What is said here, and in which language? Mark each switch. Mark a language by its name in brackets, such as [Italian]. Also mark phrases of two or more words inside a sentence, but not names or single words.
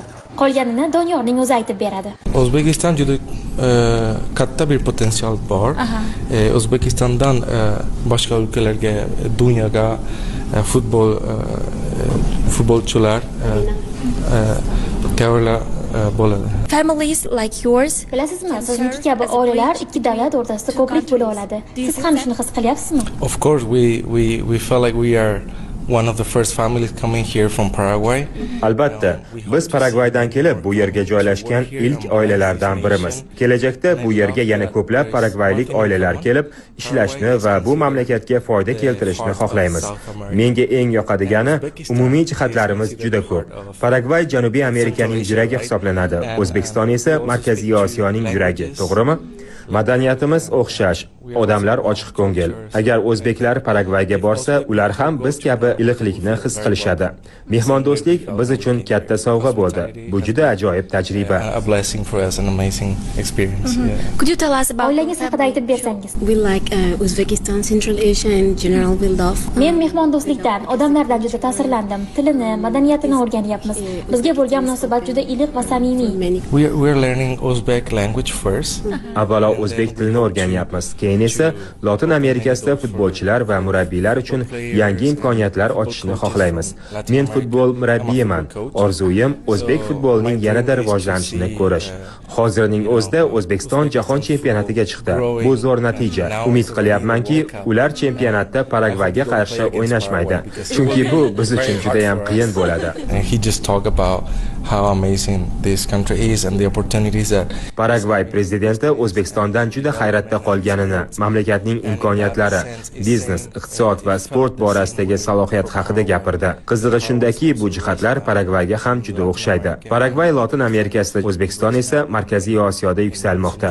[Uzbek] Qolganini Doniyorning o'zi aytib beradi. O'zbekiston juda katta bir potensial bor. O'zbekistondan boshqa ülkelerge, dunyoga futbolchilar tayyorlar bo'ladi. [English] Families like yours, [Uzbek] bilasizmi, sizniki kabi oilalar ikki davlat o'rtasida ko'prik bo'la oladi. Siz ham shuni his qilyapsizmi? [English] Of course, we feel like we are one of the first families coming here from Paraguay. [Uzbek] Albatta, biz Paragvaydan kelib bu yerga joylashgan ilk oilalardan birimiz. Kelajakda bu yerga yana ko'plab paragvaylik oilalar kelib ishlashni va bu mamlakatga foyda keltirishni xohlaymiz. Menga eng yoqadigani umumiy jihatlarimiz juda ko'p. Paragvay Janubiy Amerikaning yuragi hisoblanadi. O'zbekiston esa Markaziy Osiyoning yuragi, to'g'rimi? Madaniyatimiz o'xshash, odamlar ochiq ko'ngil. Agar o'zbeklar Paragvayga borsa, ular ham biz kabi iliqlikni his qilishadi. Mehmondo'stlik biz uchun katta sovg'a bo'ldi. Bu juda ajoyib tajriba. [English] A blessing for us, an amazing experience. Could you tell us about [Uzbek] oilangiz haqida aytib bersangiz? [English] We like Uzbekistan, Central Asia in general we love. [Uzbek] Men mehmondo'stlikdan, odamlardan juda ta'sirlandim. Tilini, madaniyatini o'rganyapmiz. Bizga bo'lgan munosabat juda iliq va samimiy. [English] We are learning Uzbek language first. [Uzbek] Avvalo o'zbek tilini o'rganyapmiz. Keyin esa Lotin Amerikasida futbolchilar va murabbiylar uchun yangi imkoniyatlar ochishni xohlaymiz. Men futbol murabbiyiman. Orzuyim o'zbek futbolining yanada rivojlanishini ko'rish. Hozirning o'zida O'zbekiston jahon chempionatiga chiqdi. Bu zo'r natija. Umid qilyapmanki, ular chempionatda Paragvayga qarshi o'ynashmaydi. Chunki bu biz uchun juda ham qiyin bo'ladi. [English] And he just talk about how amazing this country is and the opportunities that [Uzbek] Paragvay prezidenti O'zbekistondan juda hayratda qolganini, mamlakatning imkoniyatlari, biznes, iqtisod va sport borasidagi salohiyat haqida gapirdi. Qizig'i shundaki, bu jihatlar Paragvayga ham juda o'xshaydi. Paragvay Lotin Amerikasida, O'zbekiston esa Markaziy Osiyoda yuksalmoqda.